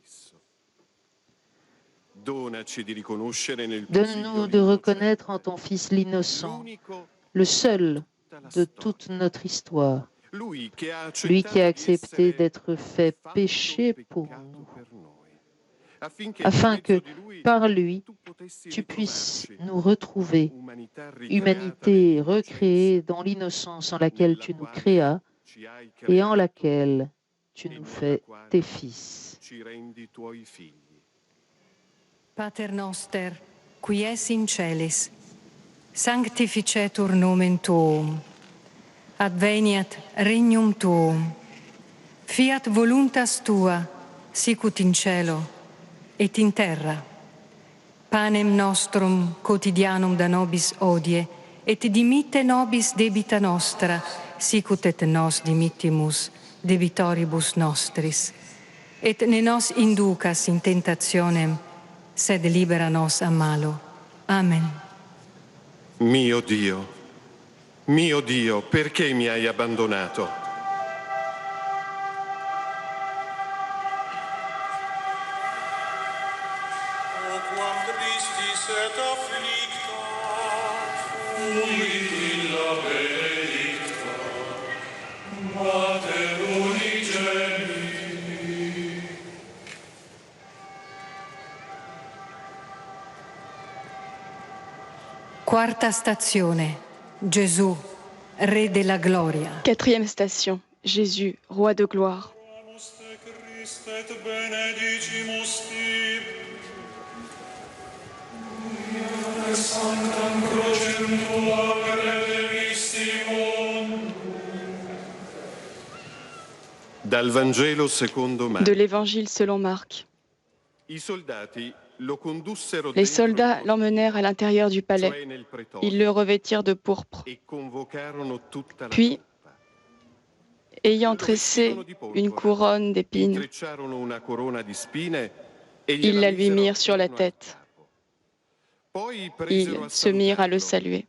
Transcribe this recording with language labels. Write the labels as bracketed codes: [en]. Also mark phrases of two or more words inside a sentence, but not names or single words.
[fr] Donne-nous de reconnaître en ton Fils l'innocent, le seul de toute notre histoire, lui qui a accepté d'être fait péché pour nous, afin que, par lui, tu puisses nous retrouver, humanité recréée dans l'innocence en laquelle tu nous créas et en laquelle tu nous fais tes fils. [la] Pater noster, qui es in celis, sanctificetur nomen tuum, adveniat regnum tuum, fiat voluntas tua, sicut in cielo et in terra. Panem nostrum quotidianum da nobis hodie, et dimitte nobis debita nostra, sicut et nos dimittimus debitoribus nostris. et ne nos inducas in tentationem, sed libera nos a malo. Amen. [it] Mio Dio, perché mi hai abbandonato? [la] O quam tristis et afflicta, fuit illa benedicta, Mater unigeni. [it] Quarta stazione. Gesù, Re della gloria. [fr] Quatrième station. Jésus, Roi de gloire. [it] Dal Vangelo secondo Marco. [fr] De l'Évangile selon Marc. [it] I soldati lo condussero [fr] Les soldats l'emmenèrent à l'intérieur du palais. Ils le revêtirent de pourpre. Puis, ayant tressé une couronne d'épines, ils la lui mirent sur la tête. Ils se mirent à le saluer.